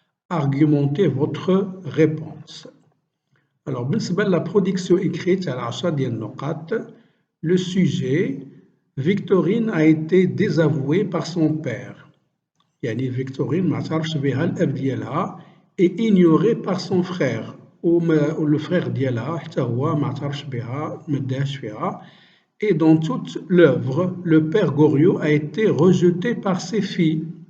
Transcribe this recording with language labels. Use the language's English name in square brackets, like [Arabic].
[French] Argumentez votre réponse. Alors, [Arabic] بالنسبة [French] la production écrite [Arabic] على 10 ديال النقاط. [French] Le sujet, Victorine a été désavouée par son père. [Arabic] يعني Victorine ما عترفش بها الأب ديالها [French] et ignorée par son frère. le frère [Arabic] ديالها حتى هو ما عترفش بها, ما داهش فيها. [French] Et dans toute l'œuvre, le père Goriot a été rejeté par ses filles.